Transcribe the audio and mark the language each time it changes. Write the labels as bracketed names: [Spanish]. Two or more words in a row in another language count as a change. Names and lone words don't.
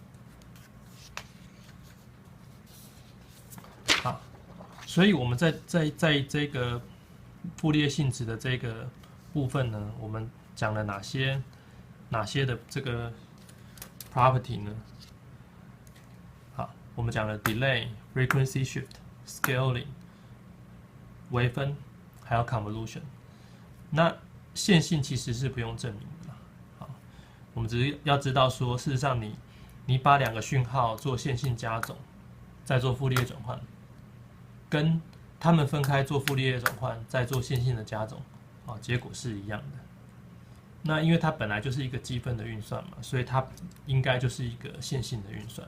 [Chinese] 好，所以我們在這個傅立葉性質的這個部分呢，我們講了哪些的這個 property 呢？好，我們講了 delay、 [English] frequency shift、 [Chinese] scaling、微分，還有 convolution。那線性其實是不用證明的。好，我們只是要知道說，事實上你把兩個訊號做線性加總，再做傅立葉轉換，跟它們分開做傅立葉轉換，再做線性的加總，結果是一樣的。那因為它本來就是一個積分的運算嘛，所以它應該就是一個線性的運算。